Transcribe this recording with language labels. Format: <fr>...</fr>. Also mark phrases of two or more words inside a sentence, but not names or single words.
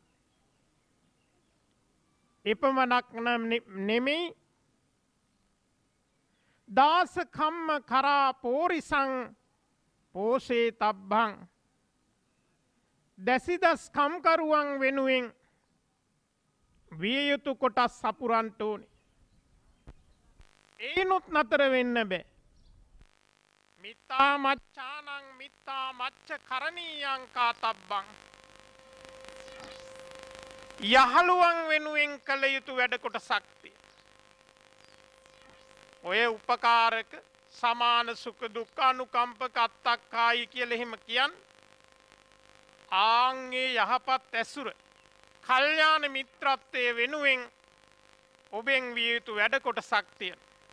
<si>එපමණක් නෙමෙයි</si> <pi>දාස කම්ම කරා පෝරිසං පෝෂේ තබ්බං</pi> <si>දැසිදස් කම්කරුවන් වෙනුවෙන් විය යුතු කොටස් සපුරන්ට ඕනේ. ඒනුත් නතර වෙන්න බෑ.</si> <pi>මිත්තා මච්ඡානං මිත්තා මච්ඡ කරණීයං කාතබ්බං</pi> <si>යහළුවන් වෙනුවෙන් කළ යුතු වැඩ කොටසක් තියෙනවා. ඔය</si> <pi>උපකාරක සමාන සුඛ දුක්ඛ අනුකම්පක අත්තක්කායි</pi> <si>කියලා එහෙම කියන්නේ ආන්ගේ යහපත් ඇසුර කල්යාණ මිත්‍රත්වයේ වෙනුවෙන් ඔබෙන් විය යුතු වැඩ කොටසක් තියෙනවා.</si>